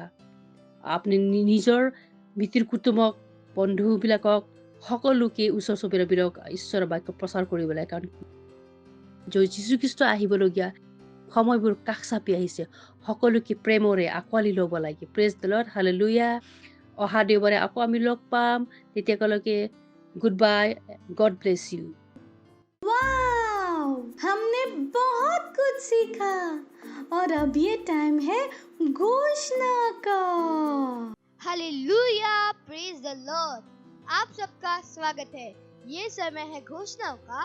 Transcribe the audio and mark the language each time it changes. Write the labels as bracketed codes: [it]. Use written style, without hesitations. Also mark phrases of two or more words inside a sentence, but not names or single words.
[as] আপুনি নিজৰ মিতিৰ কুটুমক, বন্ধুবিলাকক, সকলোকে ওচৰ চুবুৰীয়াবোৰক ঈশ্বৰৰ বাক্য প্ৰচাৰ কৰিব লাগে। কাৰণ যীশুখ্ৰীষ্ট আহিবলগীয়া সময়বোৰ কাষ চাপি আহিছে। সকলোকে প্ৰেমৰে আঁকোৱালি ল'ব লাগে। [en] praise the Lord. [as] হালেলুয়া। অহা দেওবাৰে আকৌ আমি লগ পাম। তেতিয়ালৈকে [en] good bye. God bless you. [hi] वाओ, हमने बहुत कुछ सीखा और अब ये टाइम है घोषणा का। [en] hallelujah, praise the Lord. [hi] आप सबका स्वागत है। ये समय है घोषणाओं का।